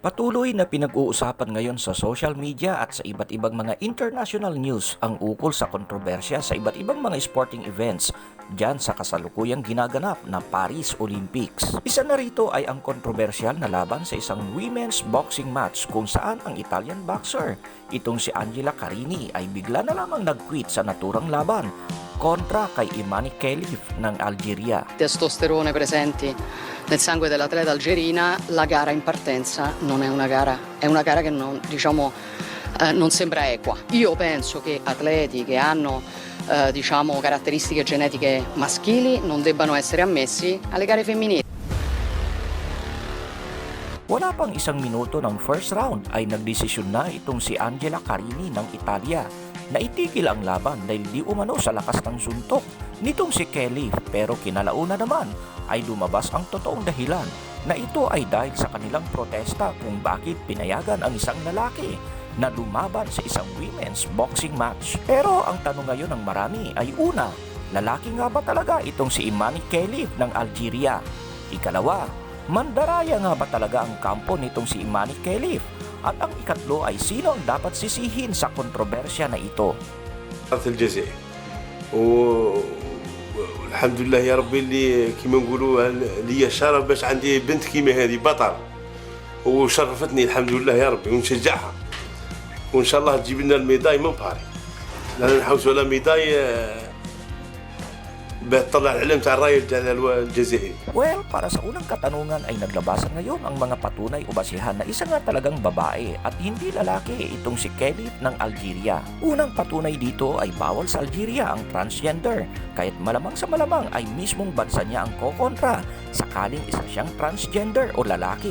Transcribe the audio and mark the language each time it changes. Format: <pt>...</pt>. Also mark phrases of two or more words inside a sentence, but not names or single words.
<tl>Patuloy na pinag-uusapan ngayon sa</tl> <en>social media</en> <tl>at sa iba't ibang mga</tl> <en>international news</en> <tl>ang ukol sa kontrobersya sa iba't ibang mga</tl> <en>sporting events</en> <tl>dyan sa kasalukuyang ginaganap na Paris Olympics. Isa na rito ay ang kontrobersyal na laban sa isang</tl> <en>women's boxing match</en> <tl>kung saan ang</tl> <en>Italian boxer,</en> <tl>itong si Angela Carini, ay bigla na lamang nag-quit sa naturang laban kontra kay Imani Khelif ng Algeria.</tl> <it>Testosterone presenti nel sangue dell'atleta algerina, la gara in partenza non è una gara che non, diciamo, non sembra equa. Io penso che atleti che hanno diciamo, caratteristiche genetiche maschili non debbano essere ammessi alle gare femminili.</it> <tl>Wala pang isang minuto ng</tl> <en>first round</en> <tl>ay nagdesisyon na itong si Angela Carini ng Italia na itigil ang laban dahil di umano sa lakas ng suntok nitong si Kelly, pero kinalauna naman ay lumabas ang totoong dahilan na ito ay dahil sa kanilang protesta kung bakit pinayagan ang isang lalaki na lumaban sa isang</tl> <en>women's boxing match.</en> <tl>Pero ang tanong ngayon ng marami ay una, lalaki nga ba talaga itong si Imani Khelif ng Algeria? Ikalawa, mandaraya nga ba talaga ang kampo nitong si Imani Khelif? At ang ikatlo ay sino ang dapat sisihin sa kontrobersya na ito?</tl> <ar>الجزائر والحمد لله يا ربي اللي كيما نقولوا لي الشرف باش عندي بنت كيما هذه بطل وشرفتني الحمد لله يا ربي ونشجعها وان شاء الله تجيب لنا الميداي من باري لان نحوسوا على ميداي بتطلع العلم تاع الرايه الجزائري.</ar> <tl>Well, para sa unang katanungan ay naglabasan ngayon ang mga patunay o basihan na isa nga talagang babae at hindi lalaki itong si Khelif ng Algeria. Unang patunay dito ay bawal sa Algeria ang transgender, kahit malamang sa malamang ay mismong bansa niya ang kokontra sakaling isa siyang transgender o lalaki.</tl>